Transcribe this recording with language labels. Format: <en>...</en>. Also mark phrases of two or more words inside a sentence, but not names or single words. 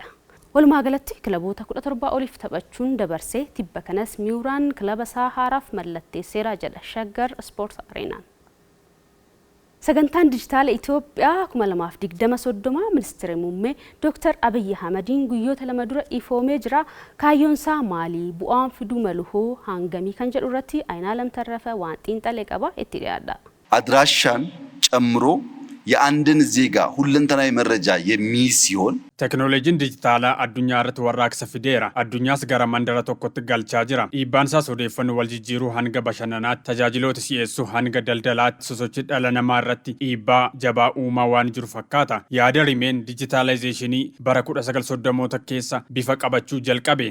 <om>Walumaa galatti kilaboota 17 oliif taphachuun dabarsee tibba kanas Miuraan kilaba isaa haaraaf mallatteesseera jedha Shaggar Sport Areenaan. Sagantaan dijitaala Itoophiyaa 2023 ministeerri muummee Dr. Abiy Ahmediin guyyoota lama dura ifoomee jira. Kaayyoon isaa maalii bu'aan fiduu malu hangamii kan jedhu irratti Aynaalam Tarrafa waan xiinxalee qaba itti dhiyaadha.</om> <am>አድራሻን ጨምሮ የአንድን ዜጋ ሁለንተናዊ መረጃ የሚይዝ ሲሆን</am> <om>Teknooloojiin dijitaalaa addunyaa irratti warraaqsa fideera. Addunyaas gara mandara tokkotti galchaa jira. Dhiibbaan isaas odeeffannoo wal jijjiiruu hanga bashannanaatti, tajaajiloota si'eessuu hanga daldalaatti, sosochii dhala namaa irratti dhiibbaa jabaa uumaa waan jiru fakkaata. Yaada rimeen dijitaalaayzeeshinii bara 1930moota keessa bifa qabachuu jalqabe.</om>